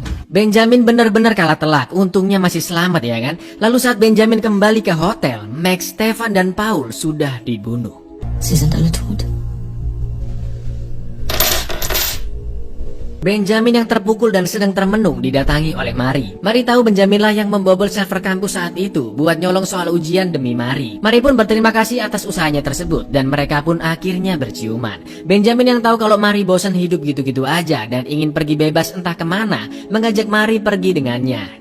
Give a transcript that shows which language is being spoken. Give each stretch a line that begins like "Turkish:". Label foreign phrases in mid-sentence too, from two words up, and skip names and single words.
Indonesian: Benjamin benar-benar kalah telak, untungnya masih selamat ya kan. Lalu saat Benjamin kembali ke hotel, Max, Stefan, dan Paul sudah dibunuh.
German: Sie sind alle tot.
Indonesian: Benjamin yang terpukul dan sedang termenung didatangi oleh Mari. Mari tahu Benjaminlah yang membobol server kampus saat itu buat nyolong soal ujian demi Mari. Mari pun berterima kasih atas usahanya tersebut dan mereka pun akhirnya berciuman. Benjamin yang tahu kalau Mari bosan hidup gitu-gitu aja dan ingin pergi bebas entah kemana, mengajak Mari pergi dengannya.